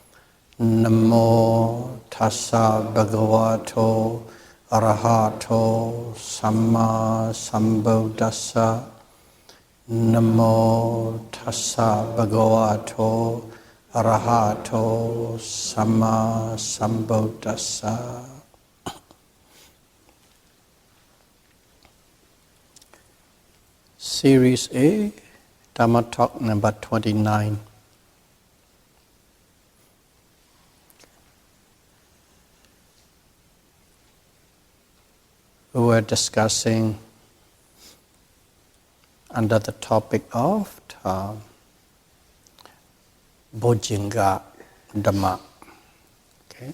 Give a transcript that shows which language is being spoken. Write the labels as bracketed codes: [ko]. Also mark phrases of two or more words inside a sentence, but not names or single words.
[pi] Namo tassa bhagavato arahato samma sambuddhassa. Namo tassa bhagavato arahato samma sambuddhassa. [en] Series A, Dhamma Talk number 29. We were discussing under the topic of Bojjhanga Dhamma, okay?